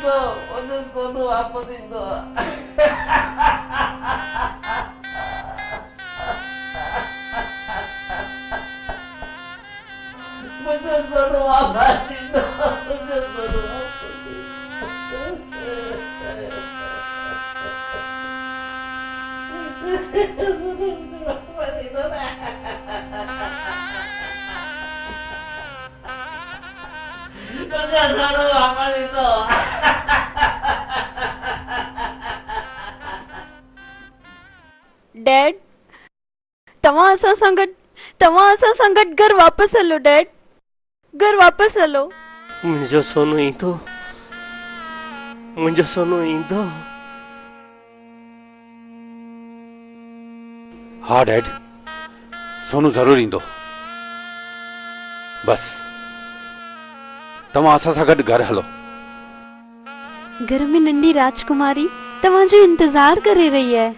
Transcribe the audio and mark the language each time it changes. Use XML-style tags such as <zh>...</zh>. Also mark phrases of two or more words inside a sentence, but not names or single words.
<sd>मुझे सोनू वापस ईंदो मुझे सोनू वापस ईंदो मुझे सोनू वापस ईंदो मुझे सोनू वापस ईंदो डैड तव्हां असां सां गॾु घर वापसि हलो डैड घर वापसि हलो मुझे सोनू ईंदो मुझे सोनू ईंदो हाँ डैड, सोनू जरूर ईंदो। बस तव्हां असां सां गॾु घर हलो। घर में नंढी राजकुमारी तव्हांजो इंतजार करे रही आहे।</sd>